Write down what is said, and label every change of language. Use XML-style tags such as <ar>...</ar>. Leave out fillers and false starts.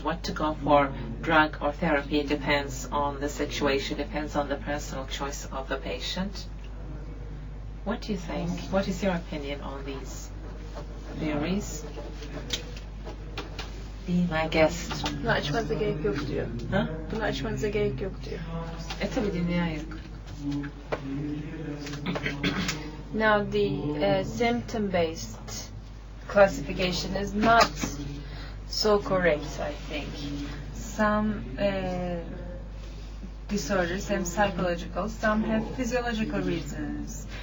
<en>What to go for, drug or therapy, depends on the situation, depends on the personal choice of the patient. What do you think? What is your opinion on these theories. Be my guest.</en> <tr>Bunu açmanıza gerek yok diyor. Ha? Bunu açmanıza gerek yok diyor. Tabii dinleyen yok.</tr> <en>Now the symptom-based classification is not so correct, I think. Some disorders have psychological, some have physiological reasons.</en>